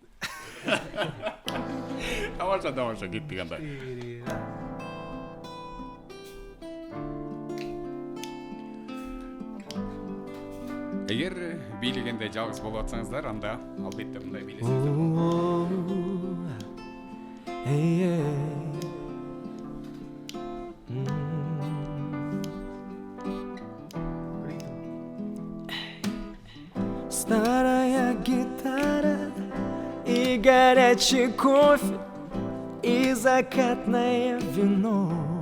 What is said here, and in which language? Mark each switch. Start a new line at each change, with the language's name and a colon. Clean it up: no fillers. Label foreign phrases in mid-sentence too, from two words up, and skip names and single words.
Kyrgyz: Тамаша кетти кандай. Эгер бийлегенде жалгыз болуп атсаңыздар, анда албетте мындай бийлесеңиздер.
Russian: Старая гитара и горячий кофе и закатное вино.